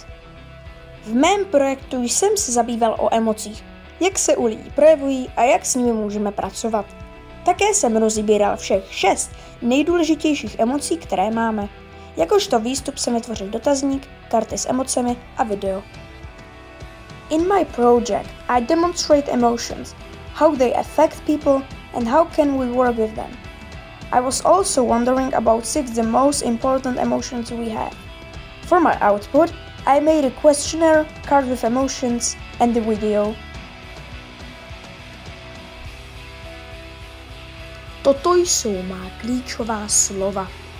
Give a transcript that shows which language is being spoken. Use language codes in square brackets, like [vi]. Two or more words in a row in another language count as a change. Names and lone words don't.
[cs] V mém projektu jsem se zabýval o emocích, jak se u lidí projevují a jak s nimi můžeme pracovat. Také jsem rozbíral všech 6 nejdůležitějších emocí, které máme. Jakožto výstup jsem vytvořil dotazník, karty s emocemi a video. [en] In my project, I demonstrate emotions, how they affect people and how can we work with them. I was also wondering about 6 the most important emotions we have. For my output, I made a questionnaire, card with emotions and the video. [cs] Toto jsou má klíčová slova.